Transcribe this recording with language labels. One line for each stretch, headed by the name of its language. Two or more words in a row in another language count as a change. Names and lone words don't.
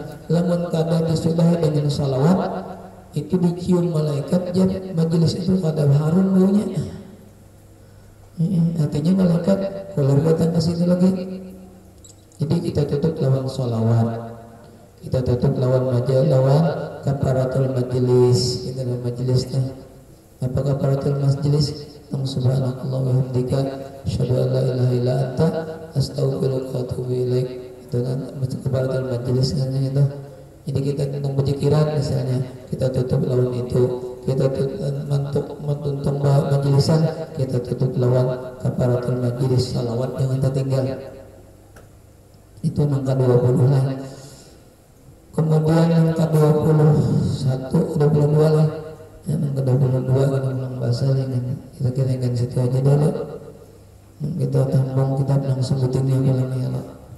Banjar: Lamun kada disudahi dengan sholawat itu dicium malaikat jadi majelis itu kada harum baunya. Artinya malaikat kalau datang ke situ lagi. Jadi kita tutup lawan sholawat. Kita tutup lawan
Arabic: كفارة المجلس.
Banjar: Kita lawan majlisnya apa
Arabic: كفارة المجلس? سبحانك اللهم وبحمدك أشهد أن لا إله إلا أنت أستغفرك وأتوب إليك.
Banjar: Itu kan
Arabic: كفارة المجلس
Banjar: kan itu. Jadi kita tentang berzikiran misalnya kita tutup lawan itu. Kita mentuntung majlisan kita tutup lawan
Arabic: كفارة المجلس.
Banjar: Salawat jangan tertinggal. Itu angka 20 lah. Kemudian yang ke-21, 22 lah. Yang ke-22 kita ulang bahasa dengan kita kira-kira situ aja dulu. Kita tambang kitab yang sebutin yang bilang ya Allah.